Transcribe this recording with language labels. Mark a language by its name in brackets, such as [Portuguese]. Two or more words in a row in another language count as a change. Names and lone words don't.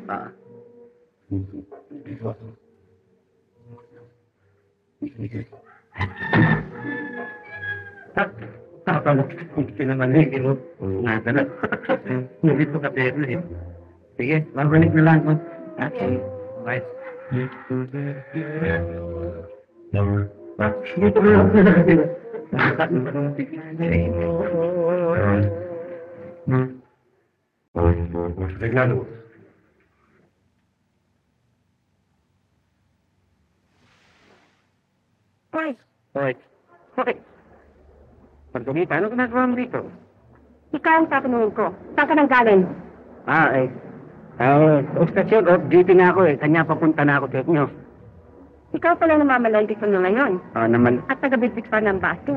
[Filipino] Hindi naman eh. Nasa na. Hindi ko kapero eh. Sige, babalik na lang ko. Okay. Bye. Reglado. Hoy, Hoy. hoy. Pagkami, paano ginagawa mo dito? Ikaw ang tatanungin ko. Saan ka nang galing? Station off duty na ako eh. Kanya papunta na ako sa inyo. Ikaw pala namamalandi ko na ngayon. Naman. At taga-bitbit pa ng baso.